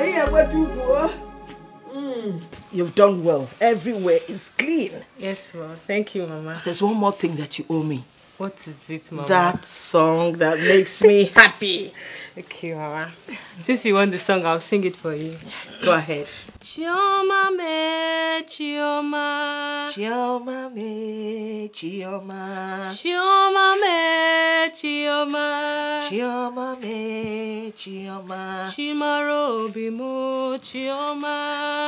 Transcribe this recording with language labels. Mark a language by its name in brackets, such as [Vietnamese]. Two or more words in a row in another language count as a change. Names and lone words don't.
[English] Yeah, what you do? You've done well. Everywhere is clean. Yes, Mama. Thank you, Mama. There's one more thing that you owe me. What is it, Mama? That song that makes me happy. Okay, Mama. Since you want the song, I'll sing it for you. Go ahead. [Igbo] Chioma me, Chioma. Chioma me, Chioma. Chioma me, Chioma. Chioma me, Chioma. Chimaro bimu, Chioma.